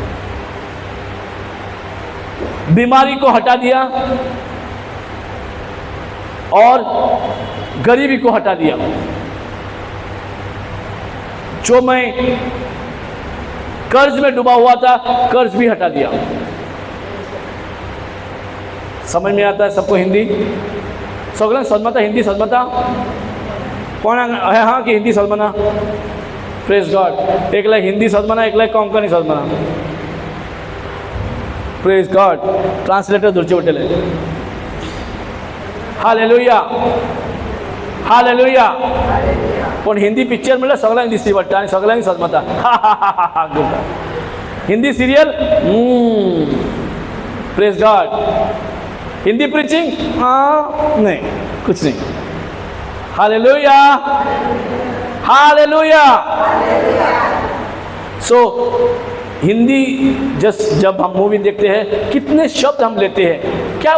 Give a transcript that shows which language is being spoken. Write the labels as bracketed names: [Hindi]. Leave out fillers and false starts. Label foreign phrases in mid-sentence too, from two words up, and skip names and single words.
[Hindi] बीमारी को हटा दिया और गरीबी को हटा दिया. जो मैं कर्ज में डूबा हुआ था कर्ज भी हटा दिया. समझ में आता है सबको? [Konkani] हिंदी सगळ्यांक समजता? हिंदी समजता? कोणाक हाँ की हिंदी समजना? [English] Praise God. [Konkani] एकला हिंदी समजना एकला कोंकणी समजना. [English] Praise God. [Konkani] ट्रांसलेटर धरचे पडटले. [English] Hallelujah Hallelujah. [Konkani] पण हिंदी पिक्चर म्हणल्यार सगळ्यांक दिसती पडटा आनी सगळ्यांक समजता. [English] Hindi serial Praise God. [Hindi] हिंदी प्रीचिंग नहीं कुछ नहीं. [English] Hallelujah Hallelujah. [Hindi] सो हिंदी जब हम मूवी देखते हैं कितने शब्द हम लेते हैं.